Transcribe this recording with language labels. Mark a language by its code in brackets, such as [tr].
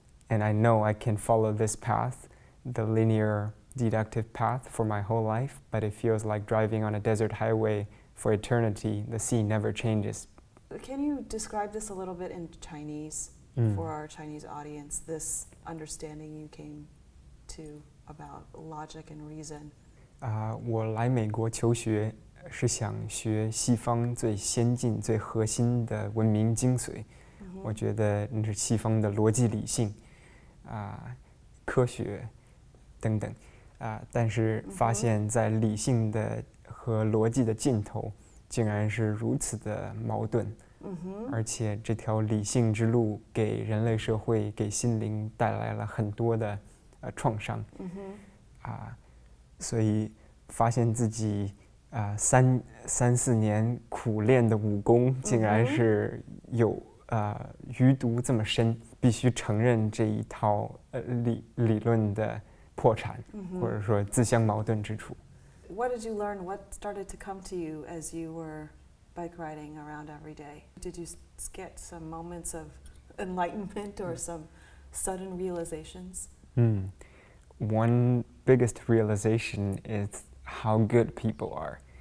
[en] And I know I can follow this path, the linear deductive path, for my whole life, but it feels like driving on a desert highway for eternity. The scene never changes. Can you describe this a little bit in Chinese for our Chinese audience, this understanding you came to about logic and reason? [zh] 我来美国求学是想学西方最先进、最核心的文明精髓。我觉得那是西方的逻辑理性，科学等等，但是发现在理性的和逻辑的尽头竟然是如此的矛盾，而且这条理性之路给人类社会、给心灵带来了很多的创伤，所以发现自己三四年苦练的武功，竟然是有余毒这么深，必须承认这一套理论的破产，或者说自相矛盾之处。 [en] What did you learn? What started to come to you as you were bike riding around every day? Did you get some moments of enlightenment or some sudden realizations? One biggest realization is how good people are.